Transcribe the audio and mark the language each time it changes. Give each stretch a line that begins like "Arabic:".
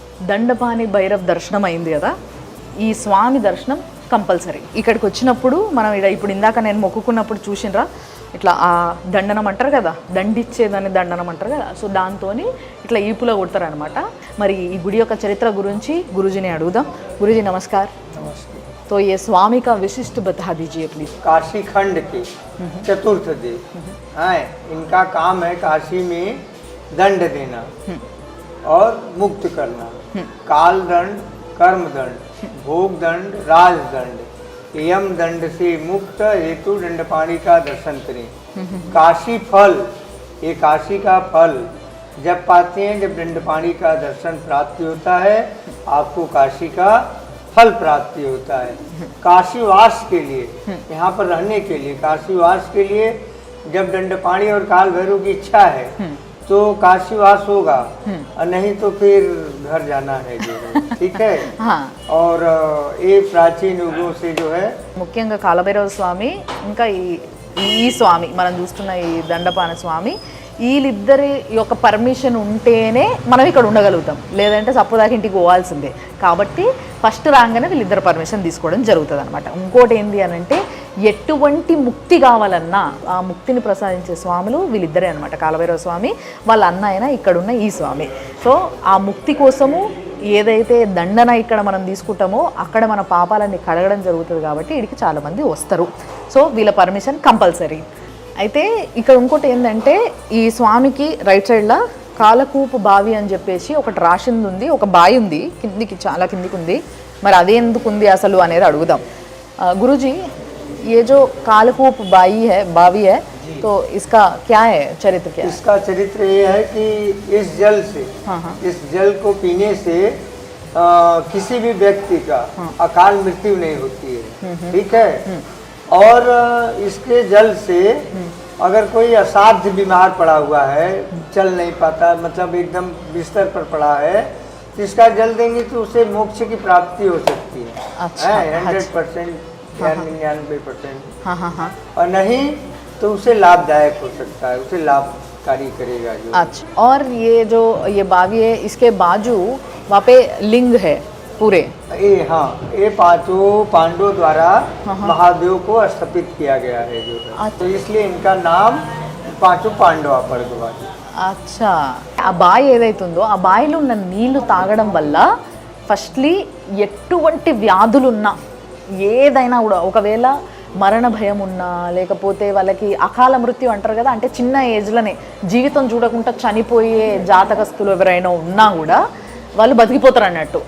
Telugu: దండపాణి భైరవ్ దర్శనం అయింది కదా, ఈ స్వామి దర్శనం కంపల్సరీ. ఇక్కడికి వచ్చినప్పుడు మనం ఇప్పుడు ఇందాక నేను మొక్కుకున్నప్పుడు చూసినరా ఇట్లా ఆ దండనం అంటారు కదా, దండిచ్చేదాన్ని దండనం అంటారు కదా, సో దాంతో ఇట్లా ఈపులో కొడతారనమాట. మరి ఈ గుడి యొక్క చరిత్ర గురించి గురుజీని అడుగుదాం. గురుజీ నమస్కార్.
Hindi: तो ये स्वामी का विशिष्ट बता दीजिए प्लीज. काशी खंड के चतुर्थ देव हैं, इनका काम है काशी में दंड देना और मुक्त करना. काल दंड, कर्म दंड, भोग दंड, राज दंड, यम दंड से मुक्त हेतु दंडपाणि का दर्शन करें. काशी फल, ये काशी का फल जब पाते हैं जब दंडपाणि का दर्शन प्राप्ति होता है, आपको काशी का फल प्राप्ति होता है. काशीवास के लिए, यहाँ पर रहने के लिए, काशीवास के लिए जब दंडपाणि और काल भैरव की इच्छा है तो काशीवास होगा, और नहीं तो फिर घर जाना है जो है. ठीक है. हाँ. और ये प्राचीन युगों से जो है
Telugu: ముఖ్యంగా కాలభైరవ స్వామి ఇంకా ఈ స్వామి మనం చూస్తున్న ఈ దండపాన స్వామి, వీళ్ళిద్దరి యొక్క పర్మిషన్ ఉంటేనే మనం ఇక్కడ ఉండగలుగుతాం, లేదంటే సప్పుదాకా ఇంటికి పోవాల్సిందే. కాబట్టి ఫస్ట్ రాగానే వీళ్ళిద్దరు పర్మిషన్ తీసుకోవడం జరుగుతుంది అనమాట. ఇంకోటి ఏంటి అని అంటే ఎటువంటి ముక్తి కావాలన్నా ఆ ముక్తిని ప్రసాదించే స్వాములు వీళ్ళిద్దరే అనమాట. కాలభైరవ స్వామి వాళ్ళ అన్న అయినా ఇక్కడున్న ఈ స్వామి. సో ఆ ముక్తి కోసము ఏదైతే దండన ఇక్కడ మనం తీసుకుంటామో అక్కడ మన పాపాలన్నీ కడగడం జరుగుతుంది. కాబట్టి వీడికి చాలామంది వస్తారు. సో వీళ్ళ పర్మిషన్ కంపల్సరీ. అయితే ఇక్కడ ఇంకోటి ఏంటంటే ఈ స్వామికి రైట్ సైడ్లో కాలకూపు బావి అని చెప్పేసి ఒకటి రాసింది ఉంది, ఒక బావి ఉంది కిందికి, చాలా కిందికి ఉంది. మరి అదే ఎందుకు ఉంది అసలు అనేది అడుగుదాం.
Hindi: గురుజీ, ये जो कालकूप बावी है तो इसका क्या है चरित्र? क्या इसका चरित्र ये है कि इस जल से, इस जल को पीने से किसी भी व्यक्ति का अकाल मृत्यु नहीं होती है, ठीक है। और इसके जल से अगर कोई असाध्य बीमार पड़ा हुआ है, चल नहीं पाता, मतलब एकदम बिस्तर पर पड़ा है, तो इसका जल देंगे तो उसे मोक्ष की प्राप्ति हो सकती है। अच्छा, 100% या 99%। हाँ हाँ हाँ। और नहीं तो उसे लाभदायक हो सकता है, उसे लाभकारी करेगा जो। अच्छा, और ये जो ये बावी है, इसके बाजू वहाँ पे लिंग है पूरे। ये हाँ, ये पांचों पांडवों द्वारा महादेव को स्थापित किया गया है जो है। अच्छा। तो इसलिए इनका नाम पांचों
Telugu: పాండవ పడగవారు। అచ్చా, ఆ బావి ఏదైతుందో ఆ బావిలో ఉన్న నీళ్లు తాగడం వల్ల ఫస్ట్లీ ఎటువంటి వ్యాధులున్నా ఏదైనా కూడా, ఒకవేళ మరణ భయం ఉన్నా, లేకపోతే వాళ్ళకి అకాల మృత్యు అంటారు కదా, అంటే చిన్న ఏజ్లోనే జీవితం చూడకుండా చనిపోయే జాతకస్తులు ఎవరైనా ఉన్నా కూడా వాళ్ళు బతికిపోతారు అన్నట్టు.